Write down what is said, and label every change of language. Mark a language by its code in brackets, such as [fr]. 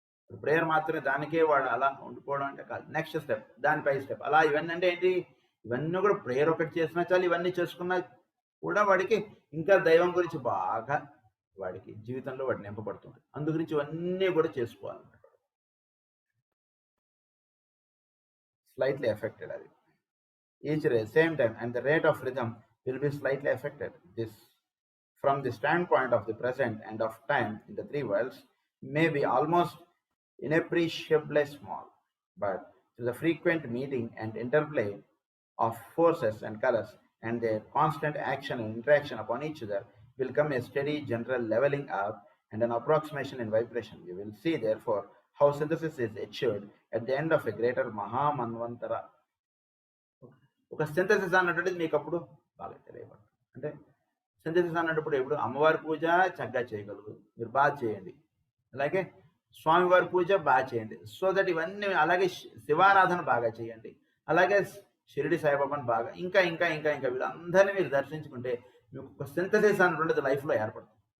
[te] Prayer మాత్రమే దానికే వాడు అలా ఉండిపోవడం అంటే కాదు. నెక్స్ట్ స్టెప్, దాని పై స్టెప్. అలా ఇవన్నీ అంటే ఏంటి? ఇవన్నీ కూడా ప్రేయర్ ఒకటి చేసినా చాలు, ఇవన్నీ చేసుకున్నా కూడా వాడికి ఇంకా దైవం గురించి బాగా వాడికి జీవితంలో వాడు నింపబడుతుంది. అందు గురించి ఇవన్నీ కూడా చేసుకోవాలన్నమాట. [en] Slightly affected [te] అది. [en] Each same time and the rate of rhythm will be slightly affected. This from the standpoint of the present and of time in the three worlds may be almost inappreciably small, but through the frequent meeting and interplay of forces and colors and their constant action and interaction upon each other will come a steady general leveling up and an approximation in vibration. You will see therefore how synthesis is achieved at the end of a greater Mahamanvantara. [te] ఒక synthesis అన్నటువంటిది మీకు అప్పుడు బాగా తెలియబడుతుంది. అంటే synthesis అన్నప్పుడు ఎప్పుడు అమ్మవారి పూజ చక్కగా చేయగలరు, మీరు బాగా చేయండి. అలాగే స్వామివారి పూజ బాగా చేయండి. సో దట్ ఇవన్నీ, అలాగే శివారాధన బాగా చేయండి. అలాగే షిరిడి సాయిబాబాని బాగా ఇంకా ఇంకా ఇంకా ఇంకా వీళ్ళందరినీ మీరు దర్శించుకుంటే మీకు ఒక సింథసిస్ అన్నటువంటిది లైఫ్లో ఏర్పడుతుంది.